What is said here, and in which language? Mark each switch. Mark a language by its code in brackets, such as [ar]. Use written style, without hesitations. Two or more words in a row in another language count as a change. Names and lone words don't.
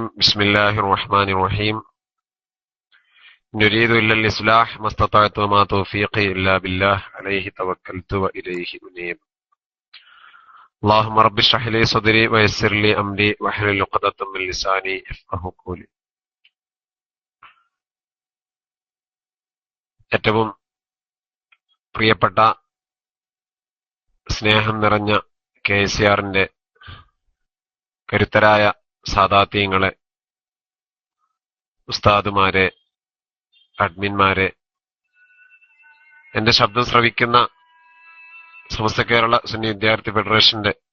[ar] بسم الله الرحمن الرحيم. نريد إلا الإصلاح ما استطعت وما توفيقي إلا بالله عليه توكلت وإليه أنيب. اللهم رب اشرح لي صدري ويسر لي أمري واحلل عقدة من لساني يفقهوا قولي. [ml] ഏറ്റവും പ്രിയപ്പെട്ട സ്നേഹം നിറഞ്ഞ KCRന്റെ കരുത്തരായ സാദാത്യങ്ങളെ, ഉസ്താദുമാരെ, അഡ്മിന്മാരെ, എന്റെ ശബ്ദം ശ്രവിക്കുന്ന സമസ്ത കേരള സുന്നി വിദ്യാർത്ഥി ഫെഡറേഷന്റെ